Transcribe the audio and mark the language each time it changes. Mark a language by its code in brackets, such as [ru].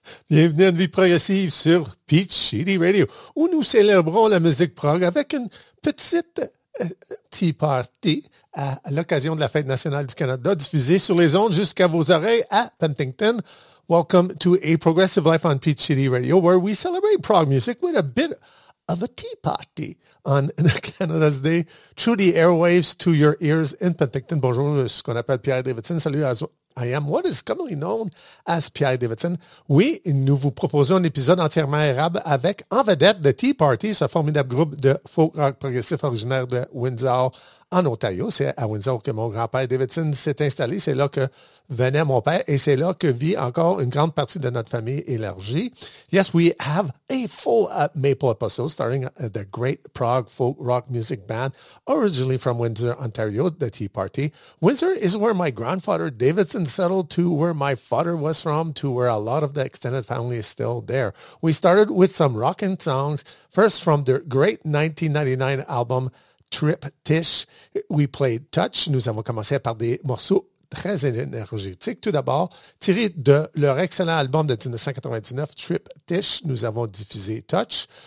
[fr] Bienvenue à une vie progressive sur Peach City Radio, où nous célébrons la musique prog avec une petite tea party à l'occasion de la fête nationale du Canada, diffusée sur les ondes jusqu'à vos oreilles à Penticton. [en] Welcome to A Progressive Life on Peach City Radio, where we celebrate prog music with a bit of a tea party on Canada's Day through the airwaves to your ears in Penticton. [fr] Bonjour, ce qu'on appelle [en] Pierre Davidson. [fr] Salut, [en] I am what is commonly known as Pierre Davidson. [fr] Oui, nous vous proposons un épisode entièrement érable avec, en vedette, The Tea Party, ce formidable groupe de folk rock progressif originaire de Windsor, en Ontario. C'est à Windsor que mon grand-père Davidson s'est installé. C'est là que venait mon père et c'est là que vit encore une grande partie de notre famille élargie. [en] Yes, we have a full maple episode starring the great prog folk rock music band originally from Windsor, Ontario, the Tea Party. Windsor is where my grandfather Davidson settled to, where my father was from, to where a lot of the extended family is still there. We started with some rockin' songs, first from their great 1999 album Triptych. We played Touch. [fr] Nous avons commencé par des morceaux très énergétiques. Tout d'abord, tiré de leur excellent album de 1999, Triptych, nous avons diffusé Touch.